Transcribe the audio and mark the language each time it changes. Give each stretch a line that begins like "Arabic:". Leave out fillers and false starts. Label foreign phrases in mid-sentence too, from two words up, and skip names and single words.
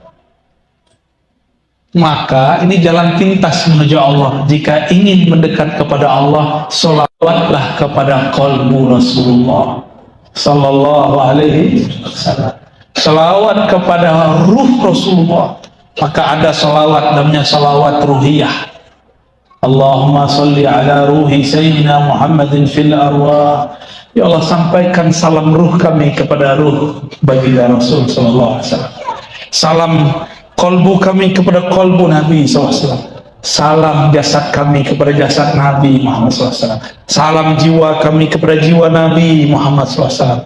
Indonesian: Maka ini jalan pintas menuju Allah. Jika ingin mendekat kepada Allah, sholawatlah kepada kolbu Rasulullah
Arabic: صلى الله عليه وسلم.
Indonesian: Sholawat kepada ruh Rasulullah. Maka ada sholawat namanya sholawat ruhiyah.
Arabic: اللهم صل على روح سيدنا محمد في الأرواح.
Indonesian: Ya Allah, sampaikan salam ruh kami kepada ruh baginda Rasul
Arabic: صلى الله عليه وسلم.
Indonesian: Salam kolbu kami kepada kolbu Nabi SAW. Salam jasad kami kepada jasad Nabi Muhammad SAW. Salam jiwa kami kepada jiwa Nabi Muhammad SAW.